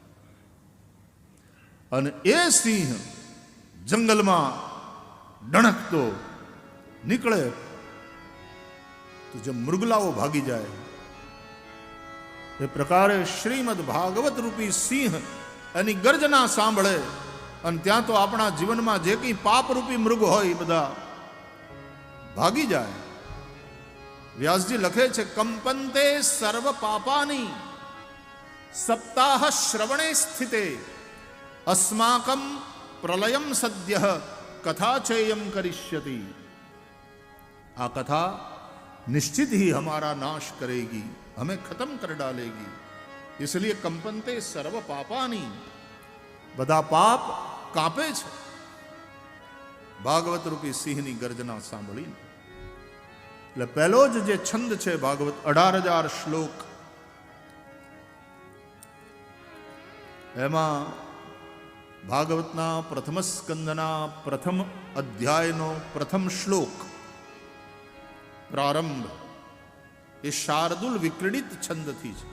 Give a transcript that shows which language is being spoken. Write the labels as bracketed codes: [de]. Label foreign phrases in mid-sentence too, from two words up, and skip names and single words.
[gu] અને એ સિંહ જંગલમાં ડણકતો નીકળે તો જે મૃગલાઓ ભાગી જાય, એ પ્રકારે શ્રીમદ ભાગવત રૂપી સિંહ એની ગર્જના સાંભળે અને ત્યાં તો આપણા જીવનમાં જે કંઈ પાપરૂપી મૃગ હોય એ બધા ભાગી જાય. વ્યાસજી લખે છે, [sa] કંપંતે સર્વ પાપાની સપ્તાહ શ્રવણે સ્થિતે अस्माकं प्रलयम सद्यः कथा चेयम करिष्यति. [hi] आ कथा निश्चित ही हमारा नाश करेगी, हमें खत्म कर डालेगी. [sa] इसलिए कंपनते सर्व पापानी, [gu] બધા પાપ કાપે છે ભાગવત રૂપી સિંહની ગર્જના સાંભળીને. એટલે પહેલો જ જે છંદ છે ભાગવત, 18,000 શ્લોક, એમાં ભાગવતના પ્રથમ સ્કંદના પ્રથમ અધ્યાયનો પ્રથમ શ્લોક પ્રારંભ એ શાર્દુલ વિક્રીડિત છંદથી છે.